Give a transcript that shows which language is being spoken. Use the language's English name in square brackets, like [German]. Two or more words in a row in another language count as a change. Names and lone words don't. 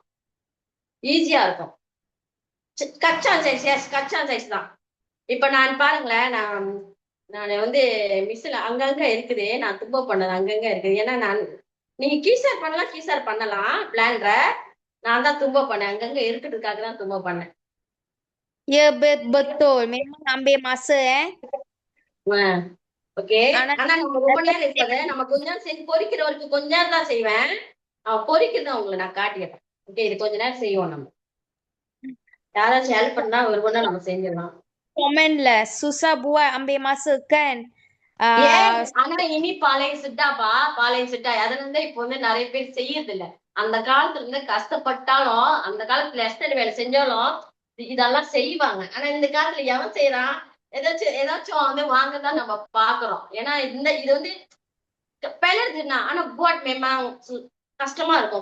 [Tamil] கச்சான் சைஸ். கச்சான் சைஸ் தான். இப்ப நான் பாருங்களேன், நான் வந்து மிஸ்ல அங்கங்க இருக்குது, நான் தும்ப பண்ணது அங்கங்க இருக்குது. ஏன்னா நீங்க கீசார் பண்ணலாம் பிளான்ல. நான் தான் தும்ப பண்ணேன், அங்கங்க இருக்கிறதுக்காக தான் தும்ப பண்ணேன். [Malay] Ya betul, memang ambil masa [Tamil] ஓகே, ஆனா ஆனா நம்ம ரொம்ப நேரம் இருப்பது, நம்ம கொஞ்ச நேரம் செஞ்சு பொரிக்கிற வரைக்கும் கொஞ்ச நேரம் தான் செய்வேன். பொரிக்கிறத உங்களுக்கு நான் காட்டிடுறேன். ஓகே, இது கொஞ்ச நேரம் செய்வோம் நம்ம. யாராச்சும் ஹெல்ப் பண்ணா வருவோம்னா நம்ம செஞ்சிடலாம். [Malay] komenlah susah buat ambil masa kan. [Tamil] ஆனா இனி பாளையம் சிட்டாப்பா, பாளையம் சிட்டா அதுல இருந்து இப்ப வந்து நிறைய பேர் செய்யறது இல்ல. அந்த காலத்துல இருந்து கஷ்டப்பட்டாலும், அந்த காலத்துல எஸ்டேட் வேலை செஞ்சாலும் இதெல்லாம் செய்வாங்க. ஆனா இந்த காலத்துல எவன் செய்யறான்? ஏதாச்சும் வந்து வாங்கதான் நம்ம பாக்குறோம். ஏன்னா இது வந்து பிளருதுன்னா, ஆனா போட் மேமா கஷ்டமா இருக்கும்.